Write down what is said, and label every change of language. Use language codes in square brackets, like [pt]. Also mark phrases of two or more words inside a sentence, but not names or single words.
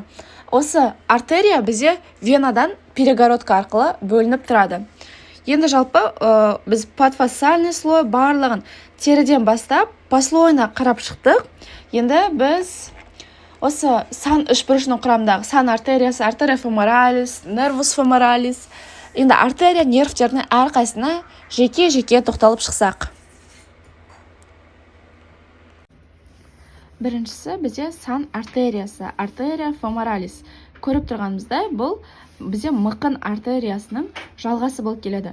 [kk] Осы артерия бізде венадан перегородка арқылы бөлініп тұрады. Енді жалпы біз [ru] подфасциальный слой [kk] барлығын теріден бастап послойына қарап шықтық. Енді біз осы сан үшбұрышының құрамындағы сан артериясы, артерия femoralis, [la] nervus femoralis, [kk] Енді артерия нервтердің әрқайсына жеке-жеке тоқталып шықсақ. Біріншісі бізде сан артериясы, артерия феморалис. Көріп тұрғанымыздай, бұл бізде мықын артериясының жалғасы болып келеді.